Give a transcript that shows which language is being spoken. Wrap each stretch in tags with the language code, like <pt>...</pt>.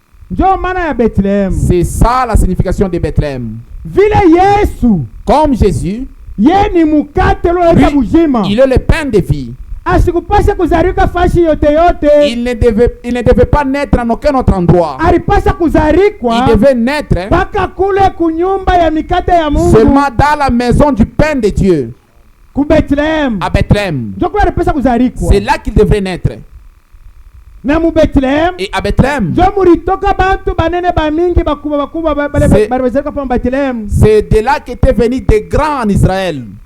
<sw>Njo maana ya Bethlehem.</sw> <fr>C'est ça la signification de Bethléem.</fr> <sw>Vile Yesu</sw> <fr>Comme Jésus,</fr> <sw>ye ni mukate ulioleta</sw> <fr>lui,</fr> <sw>buzima.</sw> <fr>il est le pain de vie.</fr> <sw>Asikupasha kuzarika fashi yote yote.</sw> <fr>Il ne devait pas naître en aucun autre endroit.</fr> <sw>Alipasha kuzarikwa</sw> <fr>Il devait naître</fr> <sw>mpaka kule kunyumba ya mikate ya Mungu</sw> <fr>seulement dans la maison du pain de Dieu,</fr> <sw>ku Bethlehem.</sw> <fr>à Bethléem.</fr> <sw>Njo kule alipasha kuzarikwa.</sw> <fr>C'est là qu'il devrait naître.</fr> <sw>Na mu Bethlehem</sw> <fr>Et à Bethléem,</fr> <sw>njo mulitoka bantu banene bamingi bakubwa</sw> <fr>C'est-</fr> <sw>bale bazarikwa pa Bethlehem.</sw> <fr>c'est de là qu'étaient venus des grands en Israël.</fr>